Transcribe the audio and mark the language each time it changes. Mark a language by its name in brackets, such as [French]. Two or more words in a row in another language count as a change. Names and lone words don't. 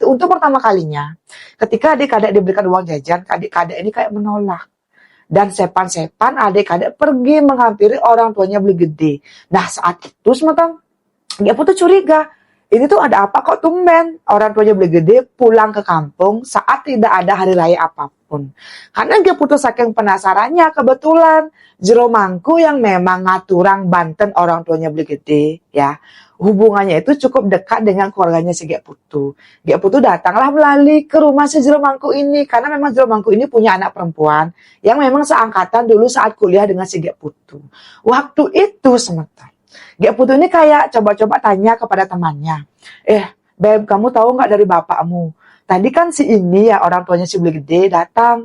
[Indonesian] Untuk pertama kalinya, ketika adik kadek diberikan uang jajan, adik kadek ini kayak menolak. Dan sepan-sepan adik kadek pergi menghampiri orang tuanya beli gede. Nah saat itu semeton, Ge Putu curiga. Ini tuh ada apa kok tumben orang tuanya beli gede pulang ke kampung saat tidak ada hari raya apapun. Karena Ge Putu saking penasarannya kebetulan jero mangku yang memang [Balinese] ngaturang Banten [Indonesian] orang tuanya beli gede ya. Hubungannya itu cukup dekat dengan keluarganya si Ge Putu. Ge Putu datanglah melalui ke rumah si jero mangku ini karena memang jero mangku ini punya anak perempuan yang memang seangkatan dulu saat kuliah dengan si Ge Putu. Waktu itu semeton Ge Putu ini kayak coba-coba tanya kepada temannya. Beb, kamu tahu nggak dari bapakmu? Tadi kan si ini ya orang tuanya si Beli Gede datang.